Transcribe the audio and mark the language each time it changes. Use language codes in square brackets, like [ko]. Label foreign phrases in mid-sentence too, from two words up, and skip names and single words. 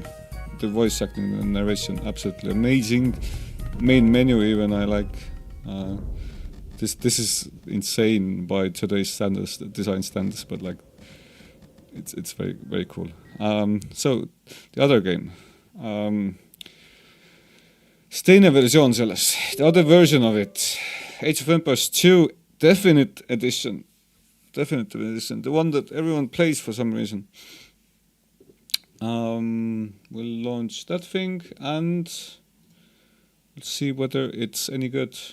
[en] The voice acting and narration absolutely amazing. Main menu even I like. This is insane by today's standards, design standards, but like it's very very cool. So the other game, [et] teine versioon sellest, [en] the other version of it, Age of Empires 2 Definitive Edition, the one that everyone plays for some reason. We'll launch that thing and let's see whether it's any good.